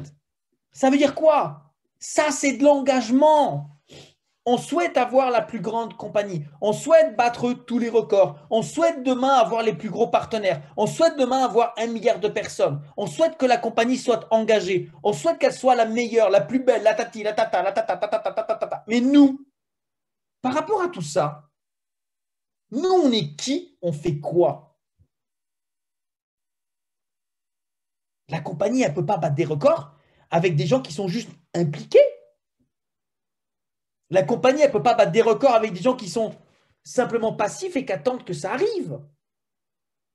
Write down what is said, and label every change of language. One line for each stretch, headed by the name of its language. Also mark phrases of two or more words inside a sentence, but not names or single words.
French: Ça veut dire quoi? Ça, c'est de l'engagement. On souhaite avoir la plus grande compagnie. On souhaite battre tous les records. On souhaite demain avoir les plus gros partenaires. On souhaite demain avoir 1 milliard de personnes. On souhaite que la compagnie soit engagée. On souhaite qu'elle soit la meilleure, la plus belle, la tati, la tata, la tata, tata, tata, tata, tata. Mais nous, par rapport à tout ça, nous, on est qui? On fait quoi? La compagnie, elle ne peut pas battre des records avec des gens qui sont juste impliqués. La compagnie, elle ne peut pas battre des records avec des gens qui sont simplement passifs et qui attendent que ça arrive.